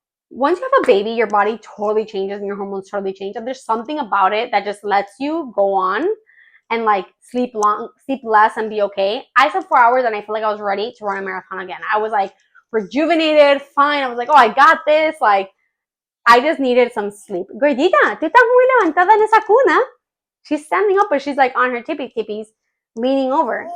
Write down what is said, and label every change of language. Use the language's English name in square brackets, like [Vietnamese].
[English] Once you have a baby, your body totally changes and your hormones totally change. And there's something about it that just lets you go on and like sleep less and be okay. I slept 4 hours and I feel like I was ready to run a marathon again. I was like rejuvenated, fine. I was like, oh, I got this. Like, I just needed some sleep. [Spanish] Gordita, tú estás muy levantada en esa cuna. [English] She's standing up, but she's like on her tippy tippies, leaning over.